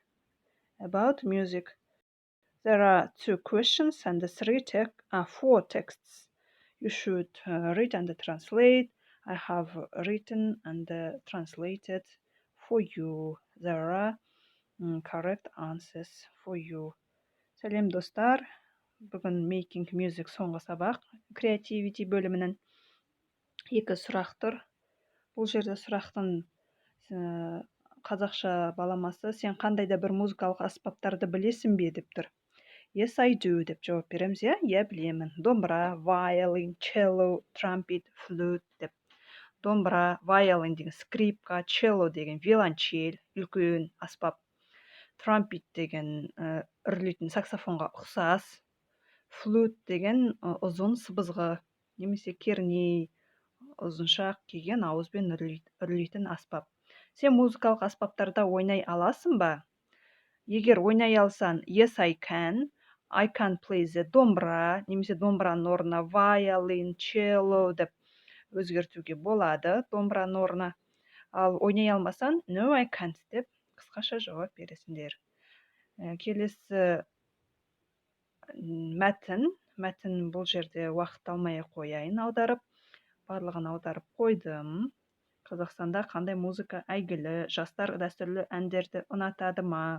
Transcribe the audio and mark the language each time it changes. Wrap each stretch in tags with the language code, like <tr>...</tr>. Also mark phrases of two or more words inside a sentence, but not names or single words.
<en>About music, there are two questions and four texts. You should read and translate. I have written and translated for you. There are correct answers for you.</en> <kk>Сәлем достар. Бүгін</kk> <en>making music</en> <kk>соңғы сабақ creativity бөлімінің екі сұрақ тұр. Бұл жерде сұрақтың қазақша баламасы сен қандай да бір музыкалық аспаптарды білесің бе деп тұр.</kk> <en>Yes, I do</en> <kk>деп жауап береміз, иә білемін. Домбыра,</kk> <en>violin, cello, trumpet, flute деп.</en> <kk>Домбыра, violin деген скрипка, cello деген виолончель, үлкен аспап. Trumpet деген үрлейтін саксофонға ұқсас. Flute деген ұзын сыбызғы, немесе керней, ұзыншақ келген ауызбен үрлейтін аспап. Сен музыкалық аспаптарда ойнай аласың ба? Егер ойнай алсаң,</kk> <en>yes, I can play the</en> <kk>домбыра, немесе домбыраның орнына</kk> <en>violin, cello</en> <kk>деп өзгертуге болады, домбыраның орнына. Ал ойнай алмасаң,</kk> <en>no, I can't</en> <kk>деп қысқаша жауап бересіңдер. Келесі мәтін бұл жерде уақыт алмай қояйын аударып. Барлығын аударып қойдым. Қазақстанда қандай музыка әйгілі, жастар дәстүрлі әндерді ұнатады ма?</kk>